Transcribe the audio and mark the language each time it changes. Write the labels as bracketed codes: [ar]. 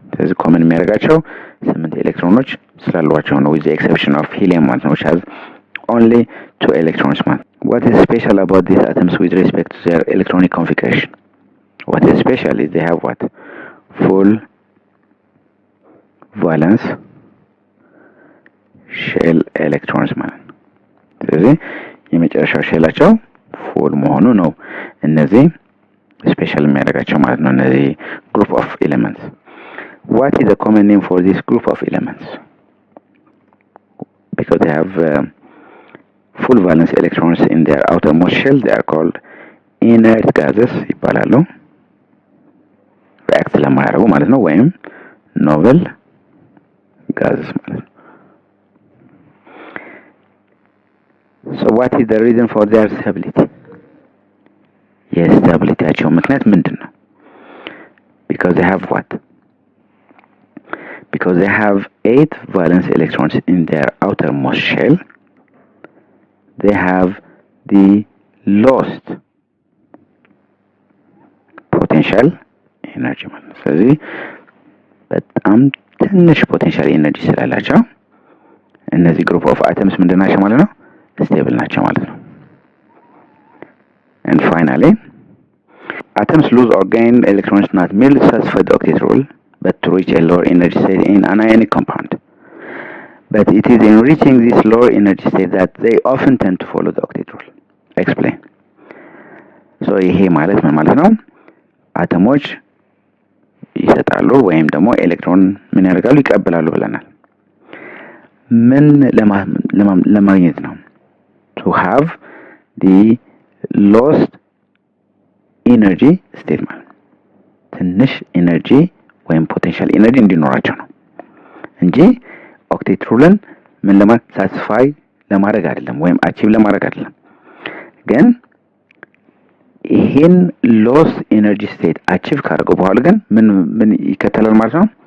[am] ስለዚህ common የሚያደርጋቸው 8 ኤሌክትሮኖች ስላሏቸው ነው, [en] with the exception of helium [am] ማለት ነው, [en] which has only 2 electrons [am] ማለት ነው. [en] What is special about these atoms with respect to their electronic configuration? What is special is they have what? Full valence shell electrons [am] ማለት ነው. ስለዚህ የመጨረሻው ሼላቸው ፉል መሆኑ ነው እነዚህ ስፔሻል የሚያደርጋቸው ማለት ነው, እነዚህ [en] group of elements. What is the common name for this group of elements? Because they have full valence electrons in their outermost shell, they are called inert gases [am] ይባላሉ. react ስለማያደርጉ ማለት ነው, ወይም novel gases ማለት ነው. [en] So what is the reason for their stability? [am] የስታቢሊቲያቸው ምክንያት ምንድን ነው? [en] Because they have what? Because they have 8 valence electrons in their outermost shell, they have the lowest [am] ፖቴንሻል ኤነርጂ ማለት ነው። ስለዚህ በጣም ትንሽ ፖቴንሻል ኤነርጂ ስላላቸው እነዚህ ግሩፕ ኦፍ አተምስ ምንድን ናቸው ማለት ነው? ስቴብል ናቸው ማለት ነው። [en] and finally atoms lose or gain electrons not merely satisfy the octet rule but to reach a lower energy state in an ionic compound. But it is in reaching this lower energy state that they often tend to follow the octet rule. Explain. [am] So ይሄ ማለት ምን ማለት ነው? አተሞች ይሰጣሉ ወይም ደግሞ ኤሌክትሮን ምን ያደርጋሉ? ይቀበላሉ ብለናል። ምን ለማግኘት ነው? [en] To have the lowest energy state [am] ማለት ትንሽ ኤነርጂ ወይም ፖቴንሻል ኤነርጂ እንዲኖራቸው ነው እንጂ ኦክቴት ሩልን ምን ሳቲስፋይ ለማድረግ አይደለም ወይም አቺቭ ለማድረግ አይደለም። ግን ይሄን ሎስ ኤነርጂ ስቴት አቺቭ ካደረገው በኋላ ግን ምን ይከተላል ማለት ነው?